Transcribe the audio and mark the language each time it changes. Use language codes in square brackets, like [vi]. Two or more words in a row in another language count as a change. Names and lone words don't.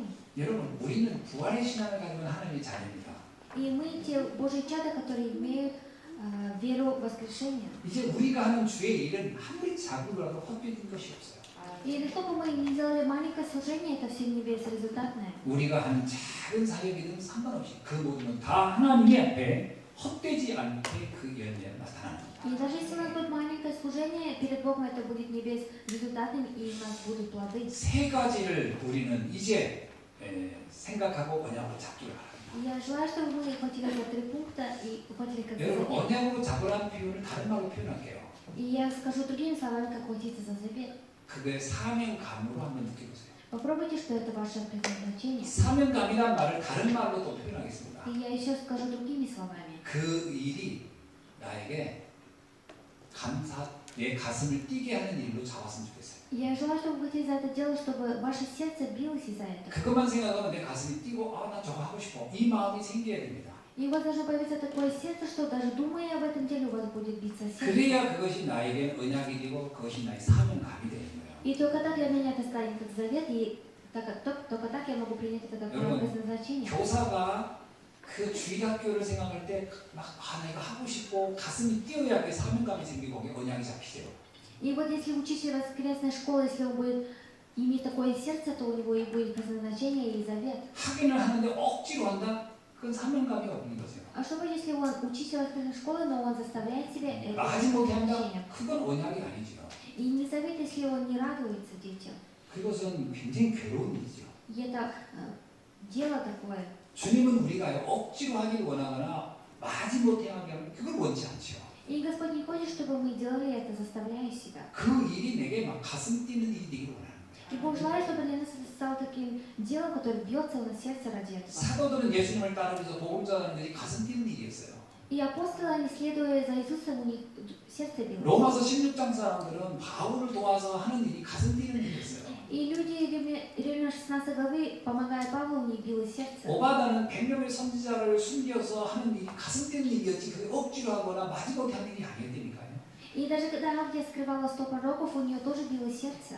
[ko] 여러분, 우리는 부활의 신앙을 가지고 있는 하나님의 자녀입니다. [ru] И мы те Божьи чада, которые имеют веру в воскрешение. [ko] 이제 우리가 하는 주의 일은 아무리 작은 거라도 헛되는 것이 없어요. [ru] И что бы мы ни делали маленькое служение, это все не безрезультатное. [ko] 우리가 하는 작은 사역이든 상관없이 그 모든 건 다 하나님의 앞에 헛되지 않게 그 열매가 나타나는 거예요. [ru] И даже если у нас будет маленькое служение, перед Богом это будет не безрезультатным, и у нас будут плоды. [ko] 세 가지를 우리는 이제 생각하고 언약으로 잡기를 바랍니다. [ru] Я желаю, чтобы мы ухватили за 3 пункта и ухватили как [ko] 여러분, [ru] завет. [ko] 언약으로 잡으라는 표현을 다른 말로 표현할게요. [ru] И я скажу другими словами, как ухватиться за завет. [ko] 그거의 사명감으로 한번 느껴보세요. [ru] Попробуйте, что это ваше предназначение. [ko] 사명감이란 말을 다른 말로 또 표현하겠습니다. [ru] И я еще скажу другими словами. [ko] 그 일이 나에게 내 가슴을 뛰게 하는 일로 잡았으면 좋겠어요. [ru] Я желаю, чтобы вы за это дело, чтобы ваше сердце билось из-за этого. [ko] 그것만 생각하면 내 가슴이 뛰고 나 저거 하고 싶어. 이 마음이 생겨야 됩니다. [ru] И у вас должно появиться такое сердце, что даже думая об этом деле, у вас будет биться сердце. [ko] 그래야 그것이 나에게 언약이 되고 그것이 나의 사명감이 되는 거예요. [ru] И только так для меня это станет как завет, и только так я могу принять это как мое предназначение. [ko] 교사가 그 주일학교를 생각할 때 막 내가 하고 싶고 가슴이 뛰어야 그 사명감이 생기고 거기에 언약이 잡히죠. [ru] И вот если учитель воскресной школы, если он будет иметь такое сердце, то у него и будет предназначение и завет. [ko] 하기는 하는데 억지로 한다? 그건 사명감이 없는 거죠. [ru] А что будет, если он учитель воскресной школы, но он заставляет себя это [ko] 하지 못해 한다? [ru] предназначение? [ko] 그건 언약이 아니죠. [ru] И не завет, если он не радуется детям. [ko] 그것은 굉장히 괴로운 일이죠. [ru] И это дело такое. [ko] 주님은 우리가 억지로 하기를 원하거나 마지 못해 하게 하면 그걸 원치 않죠. [ru] И Господь не хочет, чтобы мы делали это, заставляя себя. [ko] 그 일이 내게 막 가슴 뛰는 일이 되기를 원하는 거예요. [ru] И Бог желает, чтобы для нас это стало таким делом, которое бьется на сердце ради этого. [ko] 사도들은 예수님을 따르면서 복음 전하는 것이 가슴 뛰는 일이었어요. [ru] И апостолы, они, следуя за Иисусом, у них сердце билось. [ko] 로마서 16장 사람들은 바울을 도와서 하는 일이 가슴 뛰는 일이었어요. [ru] И люди Римлян 16 главы, помогая Павлу, у них билось сердце. [ko] 오바다는 100명의 선지자를 숨겨서 하는 일이 가슴 뛰는 일이었지 그게 억지로 하거나 마지못해 하는 일이 아니었다니까요. [ru] И даже когда Авдия скрывала 100 пророков, у нее тоже билось сердце.